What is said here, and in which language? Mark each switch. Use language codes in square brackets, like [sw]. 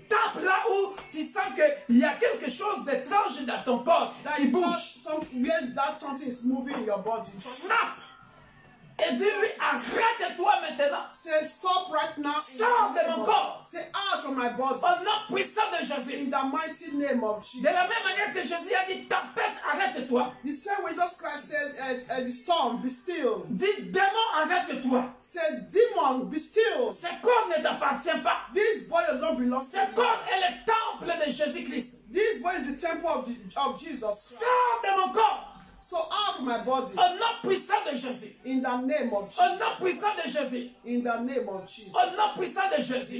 [fr] Tape là où tu sens qu'il y a quelque chose d'étrange dans ton corps qui bouge. [en] Where that something is moving in your body. [fr] Frappe. Et dis-lui, arrête-toi maintenant. [en] Say stop right now. [fr] Sors de mon corps. [en] Say out from my body. [fr] Au nom puissant de Jésus. [en] In the mighty name of Jesus. [fr] De la même manière que Jésus a dit, tempête, arrête-toi. [en] The same way Jesus Christ said, the storm, be still. [fr] Dis, démon, arrête-toi. [en] Say, demon, be still. [fr] Ce corps ne t'appartient pas. [en] This body does not belong to [fr] Ce corps est le temple de Jésus-Christ. [en] This body is the temple of Jesus Christ. [fr] Sors de mon corps. [en] So out of my body. [fr] Au nom puissant de Jésus. [en] In the name of Jesus. [fr] Au nom puissant de Jésus. [en] In the name of Jesus. [fr] Au nom puissant de Jésus.